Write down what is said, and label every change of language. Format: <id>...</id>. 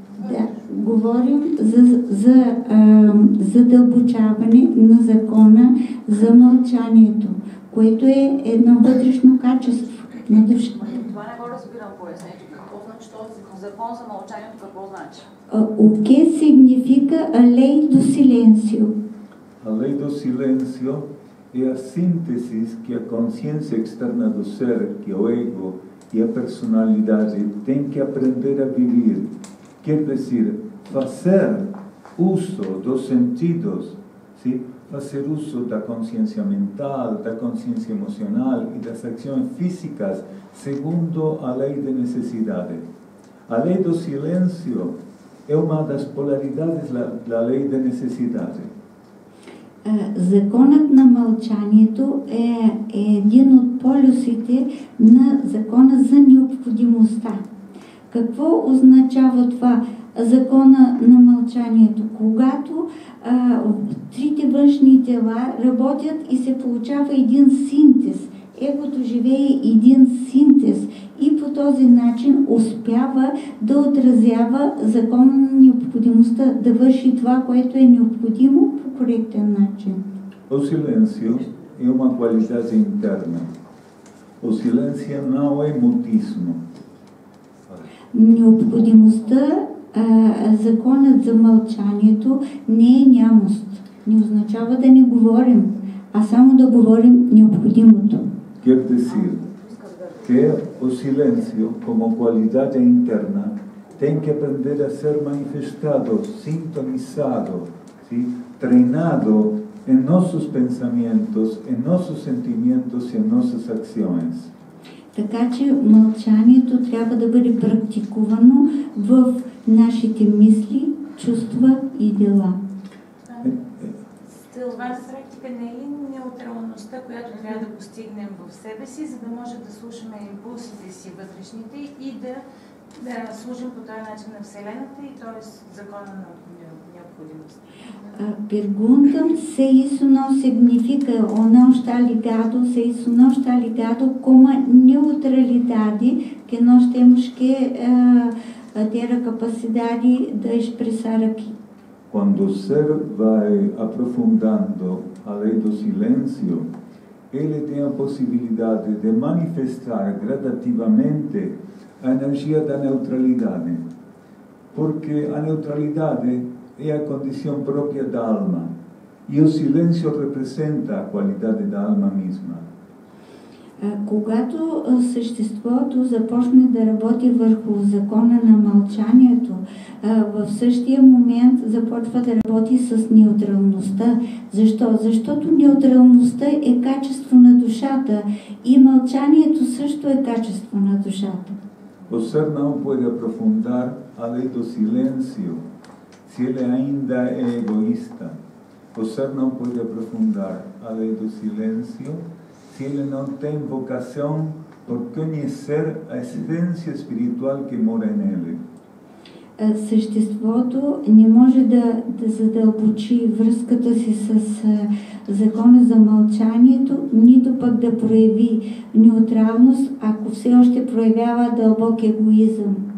<bg>Да, говорим за задълбочаване на закона за мълчанието, което е едно вътрешно качество на душата. Това не го разбирам пояснението. Какво значи този закон за мълчанието? Какво значи?</bg> <pt>O que significa a lei do silêncio? A lei do silêncio é a síntese que a consciência externa do ser, que é o ego e a personalidade tem que aprender a viver. Quer dizer, fazer uso dos sentidos, sim? Fazer uso da consciência mental, da consciência emocional e das ações físicas segundo a lei de necessidade. A lei do silêncio é uma das polaridades da lei de necessidade.</pt> <bg>Законът на мълчанието е един от полюсите на закона за необходимостта. Какво означава това? Закона на мълчанието. Когато трите външни тела работят и се получава един синтез. Егото живее един синтез и по този начин успява да отразява закона на необходимостта, да върши това, което е необходимо по коректен начин.</bg> <pt>O silêncio é uma qualidade interna. O silêncio não é mutismo.</pt> <bg>Необходимостта, законът за мълчанието не е нямост. Не означава да не говорим, а само да говорим необходимото.</bg> <pt>Quer dizer que o silêncio, como qualidade interna, tem que aprender a ser manifestado, sintonizado, ¿sí? Treinado em nossos pensamentos, em nossos sentimentos e em nossas ações.</pt> <bg>Така че мълчанието трябва да бъде практикувано в нашите мисли, чувства и дела. Това на практика не е ли неутралността, която трябва да постигнем в себе си, за да може да слушаме импулсите си вътрешните и да служим по този начин на Вселената и т.е. закона на необходимоst.</bg> <pt>Perguntam se isso não significa ou não está ligado, se isso não está ligado com a neutralidade que nós temos que ter a capacidade de expressar aqui. Quando o ser vai aprofundando a lei do silêncio, ele tem a possibilidade de manifestar gradativamente a energia da neutralidade, porque a neutralidade é a condição própria da alma e o silêncio representa a qualidade da alma mesma.</pt> <bg>Когато съществото започне да работи върху закона на мълчанието, в същия момент започва да работи с неутралността. Защо? Защото неутралността е качество на душата и мълчанието също е качество на душата.</bg> <pt>O ser não pode aprofundar a lei do silêncio se ele ainda é egoísta. O ser não pode aprofundar a lei do silêncio se ele não tem vocação por conhecer a essência espiritual que mora nele.</pt> <bg>Съществото не може да задълбочи връзката си с закона за мълчанието, нито пък да прояви неутралност, ако все още проявява дълбок егоизъм.</bg>